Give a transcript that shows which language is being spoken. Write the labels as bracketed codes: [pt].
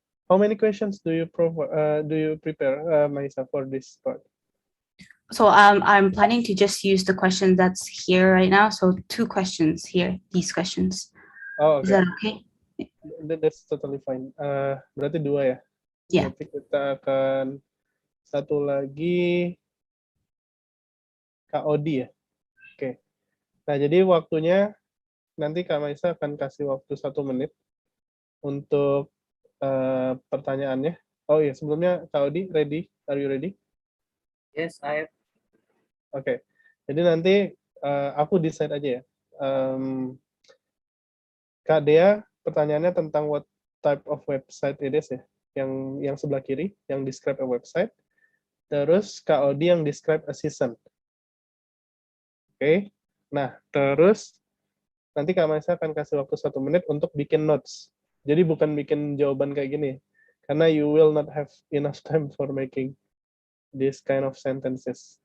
[en] How many questions do you prepare, Maisa, for this part? So I'm planning to just use the question that's here right now. So 2 questions here, these questions. Oh, Is that okay? That's totally fine. [id] Berarti 2 ya? Yeah. Berarti kita akan satu lagi Kak Odi ya? Oke. Nah, jadi waktunya nanti Kak Maisa akan kasih waktu 1 menit untuk pertanyaannya. Oh iya, sebelumnya Kak Odi, ready? [en] Are you ready? Yes, I am. [id] Oke. Jadi nanti aku decide aja ya. Kak Dea, pertanyaannya tentang [en] what type of website it is [id] ya. Yang sebelah kiri, yang [en] describe a website. [id] Terus Kak Odi yang [en] describe a season. [id] Oke. Nah, terus nanti Kak Maisa akan kasih waktu 1 menit untuk bikin notes. Jadi bukan bikin jawaban kayak gini. [en] Karena you will not have enough time for making this kind of sentences.